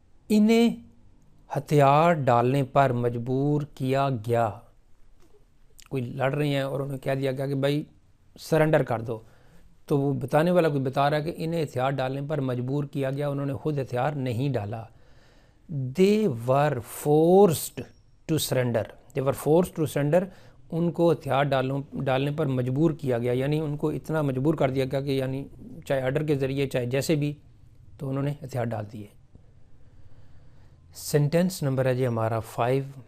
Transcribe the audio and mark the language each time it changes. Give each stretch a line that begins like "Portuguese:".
Urdu: انہیں ہتھیار ڈالنے پر مجبور کیا گیا. کوئی لڑ رہے ہیں اور انہیں کہہ دیا گیا کہ بھائی سرنڈر کر دو, تو وہ بتانے والا کوئی بتا رہا ہے کہ انہیں ہتھیار ڈالنے پر مجبور کیا گیا, انہوں نے خود ہتھیار نہیں ڈالا.
English: They were forced to surrender. They were forced to surrender.
Urdu: ان کو ہتھیار ڈالنے پر مجبور کیا گیا, یعنی ان کو اتنا مجبور کر دیا گیا کہ یعنی چاہے آرڈر کے ذریعے چاہے جیسے بھی, تو انہوں نے ہتھیار ڈال دیے. سینٹینس نمبر ہے جی ہمارا 5.